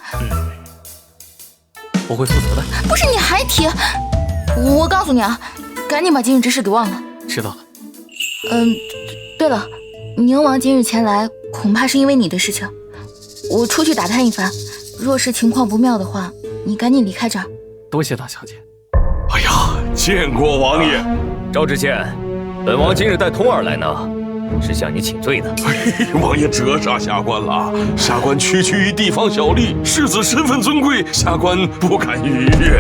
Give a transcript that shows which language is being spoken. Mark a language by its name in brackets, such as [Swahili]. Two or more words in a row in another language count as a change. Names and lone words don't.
[Chinese] 我會負責的。不是，你還提？我告訴你啊，趕緊把今日之事給忘了。知道了。對了，寧王今日前來，恐怕是因為你的事情。我出去打探一番，若是情況不妙的話，你趕緊離開這兒。多謝大小姐。哎呀，見過王爺。趙知縣，本王今日帶通兒來呢，是向你請罪的。王爺折煞下官了，下官區於地方小吏，世子身份尊貴，下官不敢逾越。